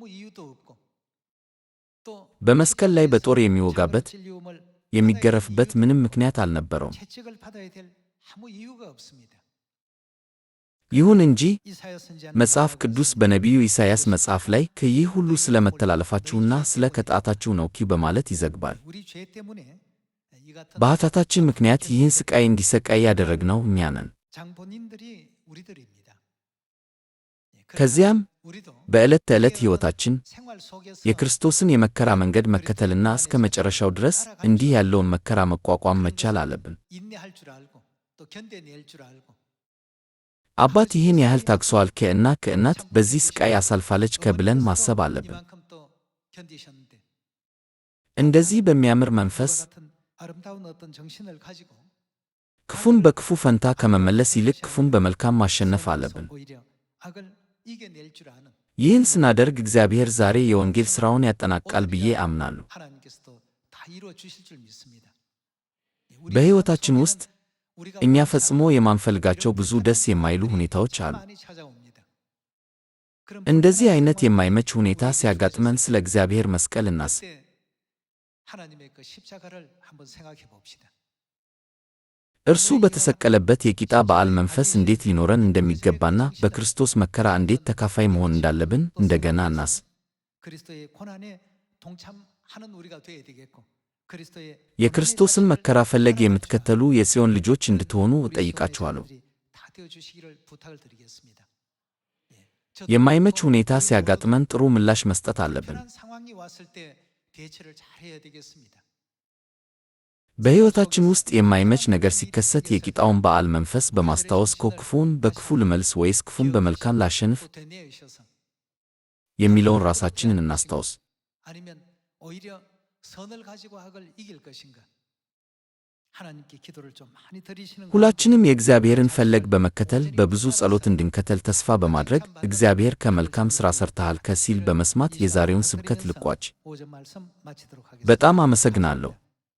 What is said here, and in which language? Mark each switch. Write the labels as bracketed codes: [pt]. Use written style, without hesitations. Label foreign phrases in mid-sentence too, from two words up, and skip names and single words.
[am] በመስቀል ላይ በጦር የሚወጋበት የሚገረፍበት ምንም ምክንያት አልነበረውም። ይሁን እንጂ መጽሐፍ ቅዱስ በነቢዩ ኢሳይያስ መጽሐፍ ላይ ይህ ሁሉ ስለ መተላለፋችሁና ስለ ኃጢአታችሁ ነው በማለት ይዘግባል። በኃጢአታችን ምክንያት ይህን ሥቃይ እንዲሰቃይ ያደረግነው እኛ ነን። [ko] 장본인들이 우리들입니다. [am] ከዚያም [ko] 우리도 [am] በዕለት ተዕለት ሕይወታችን [ko] 생활 속에서 [am] የክርስቶስን የመከራ መንገድ መከተልና እስከ መጨረሻው ድረስ እንዲህ ያለውን መከራ መቋቋም መቻል አለብን። [ko] 인내할 줄 알고 또 견뎌낼 줄 알고 [am] አባት ይህን ያህል ታግሷል፣ ከእናት በዚህ ስቃይ አሳልፋለች ብለን ማሰብ አለብን። [ko] 이만큼 또 견디셨는데 [am] እንደዚህ በሚያምር መንፈስ [ko] 같은 아름다운 어떤 정신을 가지고 [am] ክፉን በክፉ ፈንታ ከመመለስ ይልቅ ክፉን በመልካም ማሸነፍ አለብን። [ko] 오히려 악을 이겨낼 줄 아는 [am] ይህን ስናደርግ እግዚአብሔር ዛሬ የወንጌል ሥራውን ያጠናቅቃል ብዬ አምናለሁ። [ko] 하나님께서도 다 이루어 주실 줄 믿습니다. [am] በሕይወታችን ውስጥ እኛ ፈጽሞ የማንፈልጋቸው ብዙ ደስ የማይሉ ሁኔታዎች አሉ። [ko] 많이 찾아옵니다. [am] እንደዚህ አይነት የማይመች ሁኔታ ሲያጋጥመን ስለ እግዚአብሔር መስቀል እናስብ። [ko] 그때 하나님의 그 십자가를 한번 생각해 봅시다. [am] እርሱ በተሰቀለበት የቂጣ በዓል መንፈስ እንዴት ሊኖረን እንደሚገባና በክርስቶስ መከራ እንዴት ተካፋይ መሆን እንዳለብን እንደገና እናስብ። [ko] 그리스도의 고난에 동참하는 우리가 되어야 되겠고 그리스도의 [am] የክርስቶስን መከራ ፈለግ የምትከተሉ የጽዮን ልጆች እንድትሆኑ እጠይቃችኋለሁ። [ko] 다 되어 주시기를 부탁을 드리겠습니다. [am] የማይመች ሁኔታ ሲያጋጥመን ጥሩ ምላሽ መስጠት አለብን። [ko] 그런 상황이 왔을 때 대처를 잘 해야 되겠습니다. [am] በሕይወታችን ውስጥ የማይመች ነገር ሲከሰት የቂጣውን በዓል መንፈስ በማስታወስ ክፉን በክፉ ልመልስ ወይስ ክፉን በመልካም ላሸንፍ [ko] 또 되뇌으셔서 [am] የሚለውን ራሳችንን እናስታውስ። [ko] 아니면 오히려 선을 가지고 악을 이길 것인가? 하나님께 기도를 좀 많이 드리시는 거. [am] ሁላችንም የእግዚአብሔርን ፈለግ በመከተል በብዙ ጸሎት እንድንከተል ተስፋ በማድረግ እግዚአብሔር ከመልካም ሥራ ሰርተሃል ሲል በመስማት የዛሬውን ስብከት ልቋጭ። [ko] 5절 말씀 마치도록 하겠습니다. [am] በጣም አመሰግናለሁ።